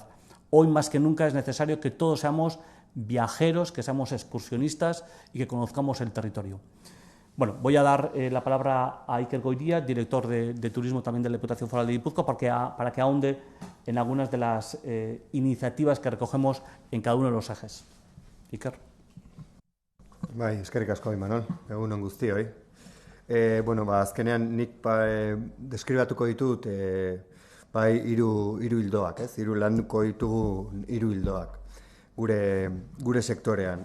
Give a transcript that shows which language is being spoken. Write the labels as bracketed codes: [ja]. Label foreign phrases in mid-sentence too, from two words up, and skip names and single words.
[es] Hoy más que nunca es necesario que todos seamos viajeros, que seamos excursionistas y que conozcamos el territorio. Bueno, voy a dar la palabra a Iker Goiría, director de Turismo también de la Diputación Foral de Guipúzcoa, para que ahonde en algunas de las iniciativas que recogemos en cada uno de los ejes. Iker. [eu] Bai, eskerrik asko, Imanol, egun on guztioi. Bueno, azkenean nik deskribatuko ditut bai hiru ildoak, ez? Hiru landuko ditugu hiru ildoak gure sektorean.